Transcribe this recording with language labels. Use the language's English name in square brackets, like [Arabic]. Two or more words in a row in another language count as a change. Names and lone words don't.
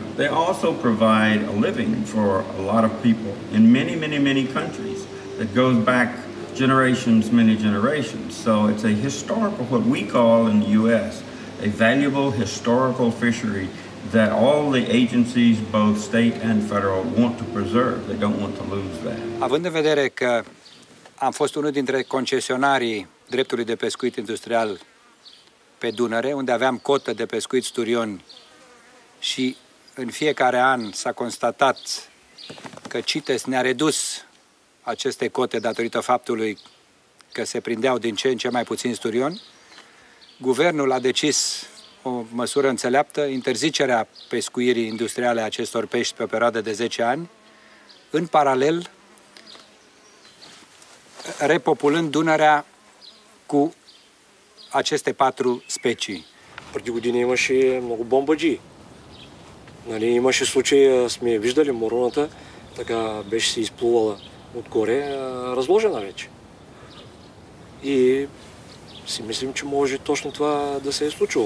[English] They also provide a living for a lot of people in many, many, many countries that goes back generations, many generations. So it's a historical, what we call in the U.S., a valuable historical fishery that all the agencies, both state and federal, want to preserve. They don't want to lose that. [Romanian] Având în vedere că am fost unul dintre concesionarii dreptului de pescuit industrial pe Dunăre, unde aveam cotă de pescuit sturioni și în fiecare an s-a constatat că CITES ne-a redus aceste cote datorită faptului că se prindeau din ce în ce mai puțini sturioni, guvernul a decis o măsură înțeleaptă, interzicerea pescuirii industriale a acestor pești pe o perioadă de 10 ani, în paralel repopulând Dunărea cu aceste 4 specii. [Bulgarian] Преди години имаше много бомбаджи. Нали, имаше случаи, сме виждали мороната, така беше се изплувала отгоре, разложена вече. И си мислим, че може точно това да се е случило.